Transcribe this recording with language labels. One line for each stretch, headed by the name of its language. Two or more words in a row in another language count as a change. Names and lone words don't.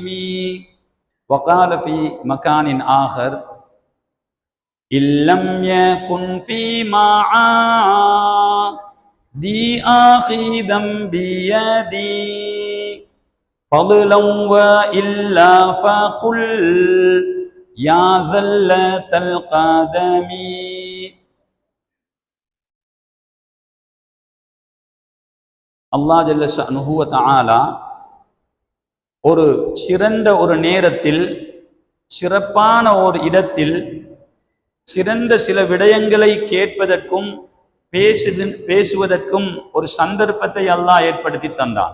Arabic: وقال في مكان آخر: إن لم يكن في معادي آخذا بيدي فضلا وإلا فقل يا زلة القدم.
Tamil: அல்லாஹ்
Arabic: جل شأنه وتعالى
Tamil: ஒரு சிறந்த ஒரு நேரத்தில், சிறப்பான ஒரு இடத்தில், சிறந்த சில விடயங்களை கேட்பதற்கும் பேசுவதற்கும் ஒரு சந்தர்ப்பத்தை அல்லாஹ் ஏற்படுத்தி தந்தான்.